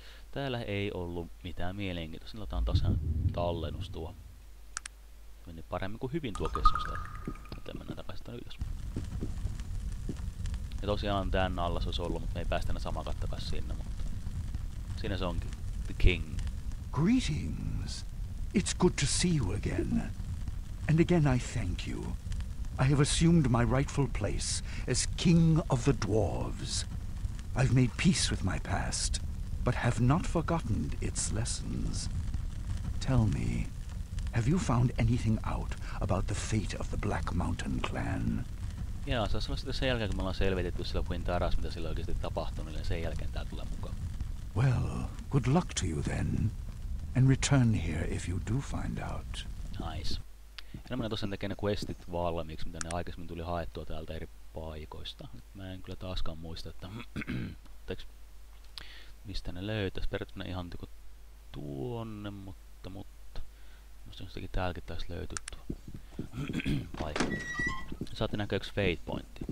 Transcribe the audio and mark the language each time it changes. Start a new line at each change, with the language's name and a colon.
Finnish: Täällä ei ollut mitään mielenkiintoista. Sillä otetaan tosiaan tallennus tuo. Meni paremmin kuin hyvin tuo keskustelu. Joten mennään takaisin tänne ylös. Ja tosiaan tän alla se olisi ollut, mutta me ei päästä enää samaan takaisin sinne. Mutta siinä se onkin. The King.
English: Greetings. It's good to see you again. And again I thank you. I have assumed my rightful place as King of the Dwarves. I've made peace with my past, but have not forgotten its lessons. Tell me, have you found anything out about the fate of the Black Mountain clan?
Finnish: Joo, se on sitten sen jälkeen, kun me ollaan selvitetty sillä Quintaras, mitä sillä oikeasti tapahtunut, niin sen jälkeen tää tulee mukaan.
English: Well, good luck to you then. And return here if you do find out. Nice.
Finnish: Ja mä tosiaan tekee ne questit valmiiksi, mitä ne aikaisemmin tuli haettua täältä eri paikoista. Nyt mä en kyllä taaskaan muista, että mistä ne löytäis. Periaatteessa ihan niinku tuonne, mutta musta jostakin täälläkin taisi löytyä tuo paikka. Saatte näkööks Fate Pointti.